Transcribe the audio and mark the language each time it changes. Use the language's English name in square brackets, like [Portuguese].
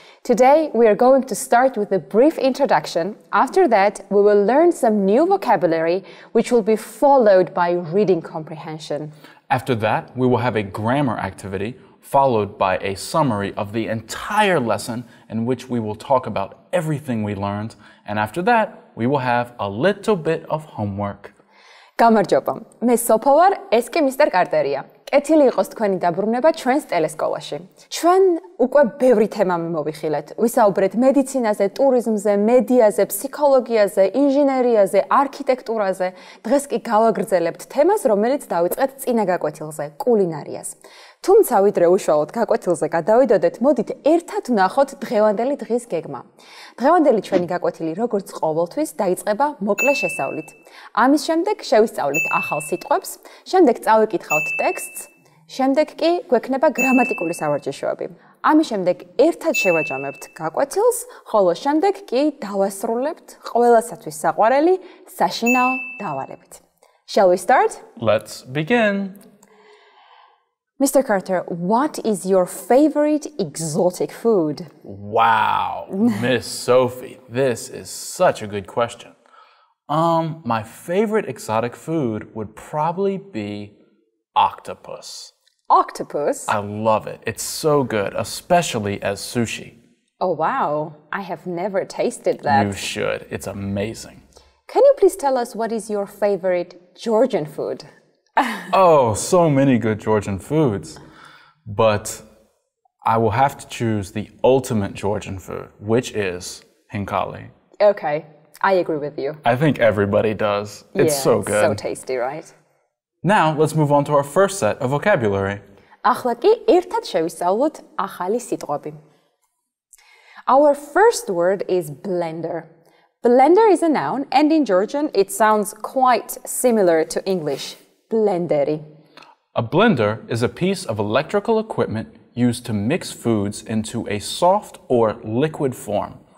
[English] Today, we are going to start with a brief introduction. After that, we will learn some new vocabulary, which will be followed by reading comprehension. After that, we will have a grammar activity, followed by a summary of the entire lesson in which we will talk about everything we learned. And after that, we will have a little bit of homework. [Georgian] გამარჯობა. მე სოფო ვარ, ეს კი მისტერ კარტერია. კეთილი იყოს თქვენი დაბრუნება ჩვენს ტელესკოლაში. ჩვენ უკვე ბევრი თემა მოვიხილეთ. ვისაუბრეთ მედიცინაზე, ტურიზმზე, მედიაზე, ფსიქოლოგიაზე, ინჟინერიაზე, არქიტექტურაზე. დღეს კი გავაგრძელებთ თემას, რომელიც დავიწყეთ წინა გაკვეთილზე, კულინარიას. თუმცა ვიდრე უშუალოდ გაკვეთილზე გადავიდოდეთ, მოდით ერთად ვნახოთ დღევანდელი დღის გეგმა. დღევანდელი ჩვენი გაკვეთილი, როგორც ყოველთვის, დაიწყება მოკლე შესავლით. ამის შემდეგ შევისწავლით ახალ სიტყვებს, შემდეგ წავიკითხავთ ტექსტს, შემდეგ კი გვექნება გრამატიკული სავარჯიშოები. ამის შემდეგ ერთად შევაჯამებთ გაკვეთილს, ხოლო შემდეგ კი დავასრულებთ ყველასათვის საყვარელი საშინაო დავალებით. [English] Shall we start? Let's begin. Mr. Carter, what is your favorite exotic food? Wow, Miss Sophie, this is such a good question. My favorite exotic food would probably be octopus. Octopus? I love it. It's so good, especially as sushi. Oh, wow. I have never tasted that. You should. It's amazing. Can you please tell us what is your favorite Georgian food? Oh, so many good Georgian foods. But I will have to choose the ultimate Georgian food, which is hinkali. Okay, I agree with you. I think everybody does. It's so good. So tasty, right? Now, let's move on to our first set of vocabulary. [Georgian] ახლა კი ერთად შევისწავლოთ ახალი სიტყვები. [English] Our first word is blender. Blender is a noun, and in Georgian, it sounds quite similar to English. [Georgian] Blenderi. [English] A blender is a piece of electrical equipment used to mix foods into a soft or liquid form.